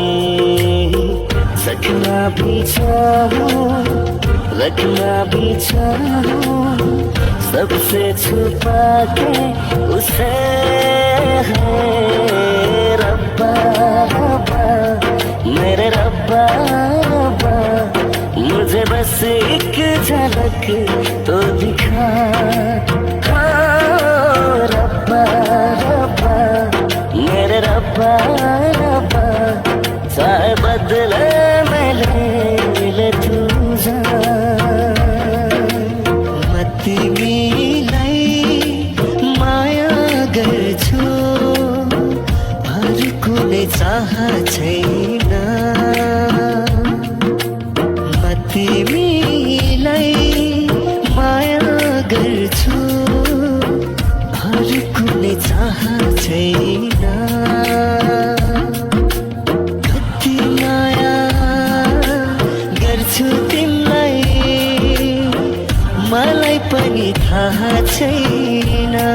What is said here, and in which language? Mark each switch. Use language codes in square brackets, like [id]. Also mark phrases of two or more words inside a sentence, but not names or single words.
[hi] रखना भी चाहूं रखना भी चाहूं सबसे छुपा के उसे है रब्बा रब्बा मेरे रब्बा रब्बा मुझे बस एक झलक तो दिखा हाँ रब्बा रब्बा मेरे रब्बा रब्बा चाहे बदले में ले तू जा [ne] तिमीलाई माया गर्छु अरू कुनै चाह छैन म तिमीलाई माया गर्छु अरू कुनै चाह छैन कति माया गर्छु तिमीलाई मलाई पनि थाहा छैन